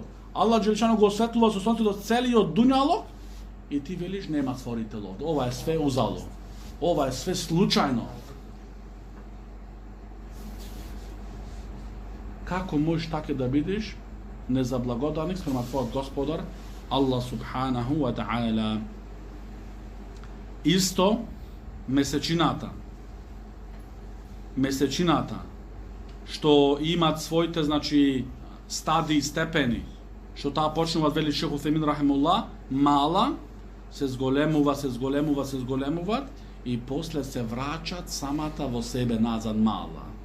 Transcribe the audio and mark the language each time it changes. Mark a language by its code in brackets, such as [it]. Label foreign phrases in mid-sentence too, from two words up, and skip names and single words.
[ar] الله جل شأنه [mk] го осветлува со сонцето целиот дуњалок и ти велиш нема створител овде. Ова е све узало. Ова е све случајно. Како можеш така да бидеш незаблагодарник спрема твојот Господар [ar] الله سبحانه وتعالى? [mk] Исто месечината. Месечината што имат своите, значи, стадии и степени, што таа почнуваат, вели Шейх Усеймин рахимахуллах, мала, се зголемуваат и после се враќат самата во себе назад мала.